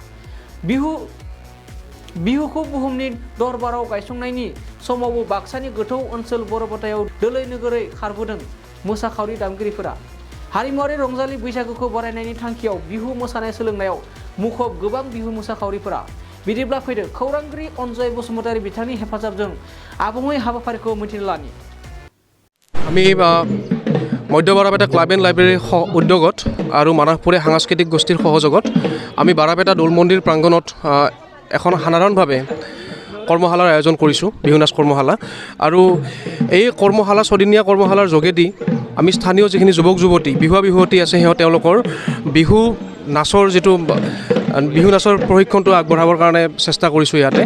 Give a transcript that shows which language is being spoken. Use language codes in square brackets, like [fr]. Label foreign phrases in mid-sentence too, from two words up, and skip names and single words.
[brx] बिहुखौ बुहुमनि दरबाराव गायसंनायनि समावबो बाक्सानि गोथौ ओनसोल बरपेटायाव दोलै नोगोरै खारबोदों मोसाखावरि दामगिरिफोरा। हारिमुआरि रंजालि बैसागुखौ बरायनायनि थांखियाव बिहु मोसानाय सोलोंनायाव मुखुब गोबां बिहु मोसाखावरिफोरा। बिदिब्ला फैदो खौरांगिरि अनजय बसुमतारी बिथांनि हेफाजाबजों आबुङै हाबाफारिखौ मिथिनो लानि। [as] আমি মধ্য বাৰাপেটা ক্লাব এণ্ড লাইব্ৰেৰীৰ উদ্যোগত আৰু মানসপুৰীয়া সাংস্কৃতিক গোষ্ঠীৰ সহযোগত আমি বাৰাপেটা দৌল মন্দিৰ প্ৰাংগণত এখন সাধাৰণভাৱে কৰ্মশালাৰ আয়োজন কৰিছোঁ, বিহু নাচ কৰ্মশালা। আৰু এই কৰ্মশালা ছদিনীয়া কৰ্মশালাৰ যোগেদি আমি স্থানীয় যিখিনি যুৱক যুৱতী বিহুৱতী আছে তেওঁলোকৰ বিহু নাচৰ প্ৰশিক্ষণটো আগবঢ়াবৰ কাৰণে চেষ্টা কৰিছোঁ ইয়াতে।